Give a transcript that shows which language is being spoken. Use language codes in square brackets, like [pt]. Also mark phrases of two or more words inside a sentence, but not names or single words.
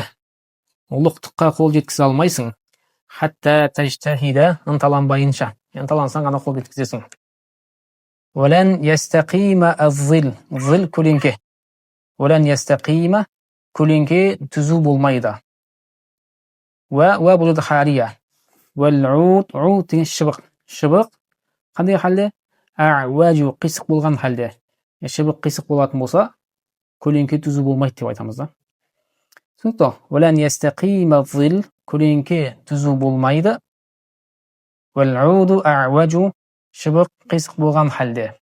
[kk] Ұлықтыққа қол жеткізе алмайсың. [ar] حتى تجتهد, [kk] ынталанбайынша. Ынталансаң ғана қол жеткізесің. [ar] ولن يستقيم الظل. [kk] Зил көлеңке. [ar] ولن يستقيم [kk] көлеңке түзу болмайды. Ва бұл жерде халия. Вал-уд, уд деген шыбық. Шыбық қандай халде? Ауажу, қисық болған халде. Шыбық қисық болатын болса, көлеңке түзу болмайды деп айтамыз да. Түсінікті. [ar] ولن يستقيم الظل, [kk] көлеңке түзу болмайды. [ar] والعود أعوج, [kk] шыбық қисық болған халде.